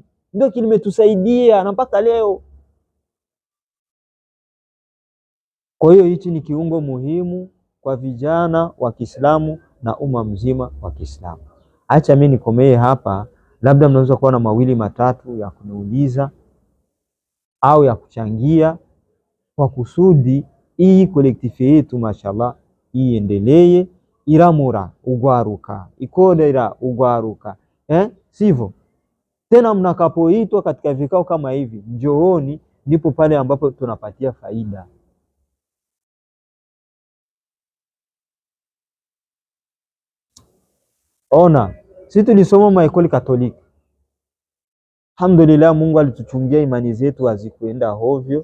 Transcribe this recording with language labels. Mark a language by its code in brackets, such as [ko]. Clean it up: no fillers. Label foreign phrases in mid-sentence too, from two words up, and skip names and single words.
[sw] Ndio kilimetusaidia na mpaka leo. Kwa hiyo hichi ni kiungo muhimu kwa vijana wa Kiislamu na umma mzima wa Kiislamu. Acha mimi nikomee hapa, labda mnaweza kuwa na mawili matatu ya kuniuliza au ya kuchangia kwa kusudi hii kolektifi yetu mashallah iendelee [rn] iramura ugwaruka ikodera ugwaruka [sw] sivyo tena. Mnakapoitwa katika vikao kama hivi, njooni, ndipo pale ambapo tunapatia faida. Ona, sisi tulisoma maekoli Katoliki. Alhamdulillah, Mungu alituchungia imani zetu hazikuenda hovyo.